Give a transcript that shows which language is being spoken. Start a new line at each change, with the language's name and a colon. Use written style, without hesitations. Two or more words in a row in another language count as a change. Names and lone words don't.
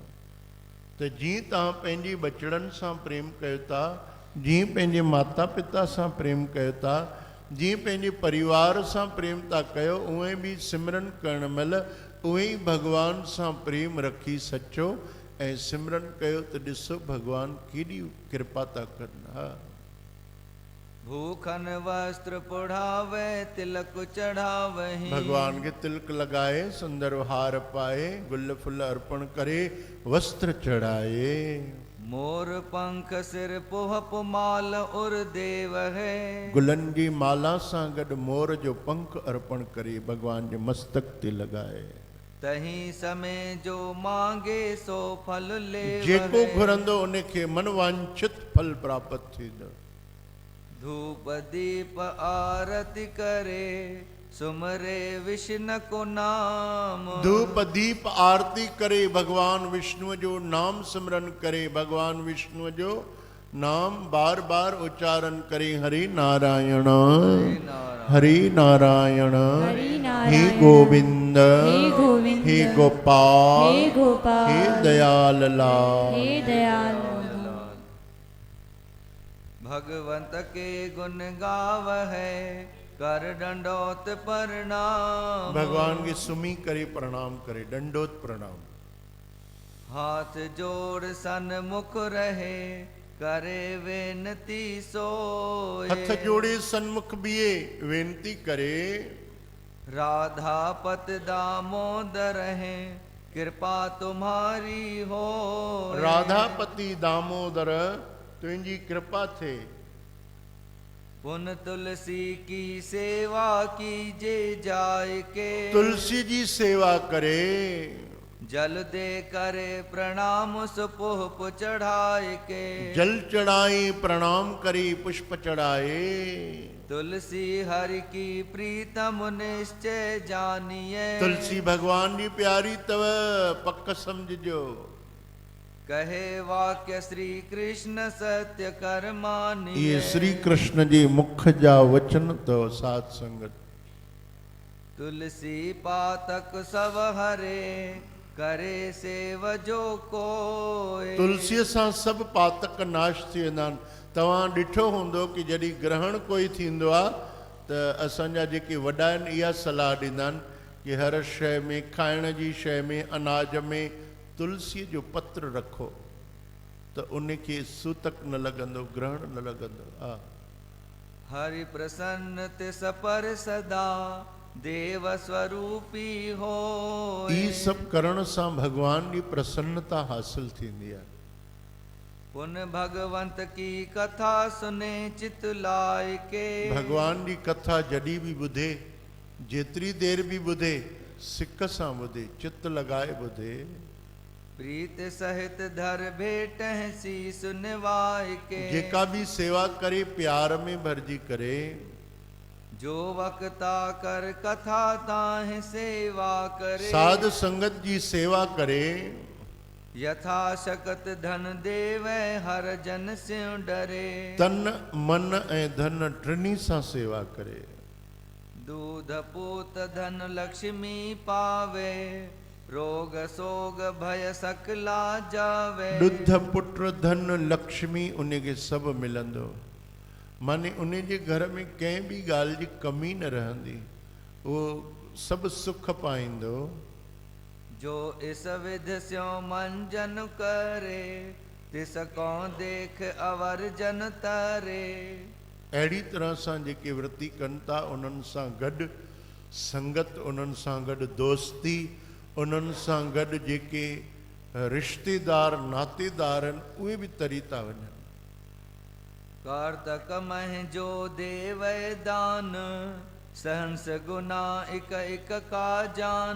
Sindhi: त जीअं तव्हां पंहिंजी बचड़नि सां प्रेम कयो था, जीअं पंहिंजे माता पिता सां प्रेम कयो था, जीअं पंहिंजे परिवार सां प्रेम था कयो, उहे बि सिमरन करण महिल उहे ई भगवान सां प्रेम रखी सचो ऐं सिमरन कयो त ॾिसो भगवान केॾी कृपा था कनि। हा,
Hindi: भूखन वस्त्र पुढ़ावे तिलक चढ़ावही।
Sindhi: भगवान के तिलक लगाए, सुंदर हार पाए, गुल फुल अर्पण करे, वस्त्र चढ़ाए।
Hindi: मोर पंख सिर पुहप माल उर देव है।
Sindhi: गुलनि जी माला सां गॾु मोर जो पंख अर्पण करे भगवान जे मस्तक ते लॻाए।
Hindi: तही समय जो मांगे सो फल ले।
Sindhi: जेको घुरंदो उनखे मनवांछित फल प्राप्त थींदो।
Hindi: धूप दीप आरती करे सुमरे विष्णु को नाम।
Sindhi: धूप दीप आरती करे भगवान विष्णु जो नाम सिमरन करे, भगवान विष्णु जो नाम बार बार उच्चारण करे।
Hindi: हरि नारायण हरि नारायण हे गोविंद हे गोपाल हे गोपाल हे दयाल लाल। हे दयाल भगवंत के गुण गाव है कर दंडोत प्रणाम।
Sindhi: भगवान के सुमी करे प्रणाम करे, दंडोत प्रणाम।
Hindi: हाथ जोड़ सन्मुख रहे करे बेनती सोए।
Sindhi: हथ जोड़े सन्मुख बिए बेनती करे।
Hindi: राधा पत दामोदर है कृपा तुम्हारी हो।
Sindhi: राधापति दामोदर तुझी कृपा थे।
Hindi: पुन तुलसी की सेवा कीजे जाए के।
Sindhi: तुलसी जी सेवा करे।
Hindi: जल दे करे प्रणाम सुपुष्प चढ़ाए के।
Sindhi: जल चढ़ाई प्रणाम करी पुष्प चढ़ाए।
Hindi: तुलसी हरि की प्रीतम निश्चय जानिए।
Sindhi: तुलसी भगवान जी प्यारी तव पक्क समझो।
Hindi: कहे वाक्य श्री कृष्ण सत्य कर मानिए।
Sindhi: ये श्री कृष्ण जी मुख जा वचन तो सात संगत।
Hindi: तुलसी पातक सब हरे करे सेव जो कोय।
Sindhi: तुलसी सां सब पातक नाश थी वेंदा आहिनि। तव्हां ॾिठो हूंदो कि जॾहिं ग्रहण कोई थींदो आहे त असांजा जेके वॾा आहिनि इहा सलाह ॾींदा आहिनि कि हर शइ में खाइण जी शइ में अनाज में तुलसीअ जो पत्र रखो त उनखे सूतक न लॻंदो, ग्रहण न लॻंदो। हा,
Hindi: हरि प्रसन्न तिस पर सदा देव स्वरूपी हो।
Sindhi: ई सब करण सां भगवान जी प्रसन्नता हासिल थींदी आहे।
Hindi: पुन भगवंत की कथा सुने चित लाए के।
Sindhi: भगवान जी कथा जॾहिं बि ॿुधे, जेतिरी देर बि ॿुधे, सिक सां ॿुधे, चित लॻाए ॿुधे।
Hindi: प्रीत सहित धर भेट सी सुनवाए के।
Sindhi: जेका भी सेवा करे प्यार में भरजी करे।
Hindi: जो वक्ता कर कथा ताहि सेवा करे।
Sindhi: साध संगत जी सेवा करे।
Hindi: यथा शकत धन देवै हर जन से डरे।
Sindhi: तन मन ऐं धन टिनी सां सेवा करे।
Hindi: दूध पूत धन लक्ष्मी पावे। रोग सोग भय सकला जावे।
Sindhi: ॾुध पुत्र धन लक्ष्मी उनखे सभु मिलंदो। माने उन जे घर में कंहिं बि ॻाल्हि जी कमी न रहंदी, उहो सभु सुख पाईंदो।
Hindi: जो इस विध स्यो मंजन करे तिस को देख अवर जन तरे।
Sindhi: अहिड़ी तरह सां जेके वृत्ति कनि था उन्हनि सां गॾु संगत, उन्हनि सां गॾु दोस्ती, उन्हनि सां गॾु जेके रिश्तेदार नातेदार आहिनि उहे बि तरी था वञनि।
Hindi: कार्तक मह जो देव दान सहंस गुना इक इक का जान।